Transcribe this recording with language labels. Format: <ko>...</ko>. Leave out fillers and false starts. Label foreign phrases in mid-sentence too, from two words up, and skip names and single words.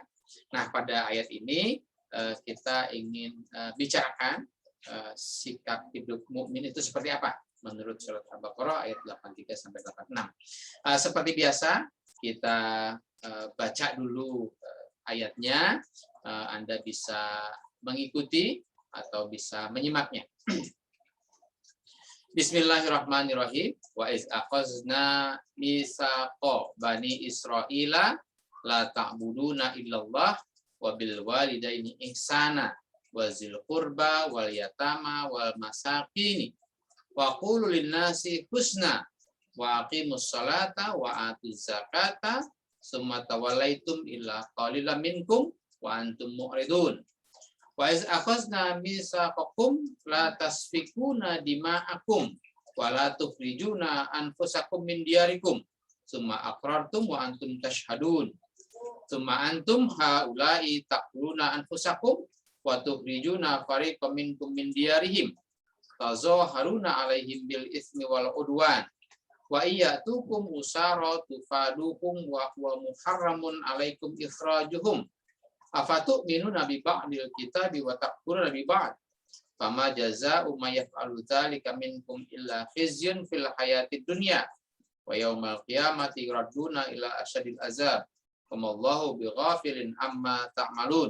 <id>Nah, pada ayat ini kita ingin bicarakan sikap hidup mukmin itu seperti apa menurut surat Al-Baqarah ayat 83 sampai 86. Seperti biasa kita baca dulu ayatnya, Anda bisa mengikuti atau bisa menyimaknya.</id> <ar>بسم الله الرحمن الرحيم. وإذ أخذنا ميثاق بني إسرائيل لا تعبدون إلا الله وبالوالدين إحسانا وذي القربى واليتامى والمساكين وقولوا للناس حسنا وأقيموا الصلاة وآتوا الزكاة ثم توليتم إلا قليلا منكم وأنتم معرضون. وإذ أخذنا ميثاقكم لا تسفكون دماءكم ولا تخرجون أنفسكم من دياركم ثم أقررتم وأنتم تشهدون ثم أنتم هؤلاء تقولون أنفسكم وتخرجون فريقا منكم من ديارهم تظاهرون عليهم بال إثم والعدوان ويأتوكم أسارى تفادوهم وهو محرم عليكم إخراجهم أفتؤمنون ببعض الكتاب وتكفرون ببعض فما جزاء من يفعل ذلك منكم إلا خزي في الحياة الدنيا ويوم القيامة يردون إلى أشد العذاب والله بغافل عما تعملون.</ar>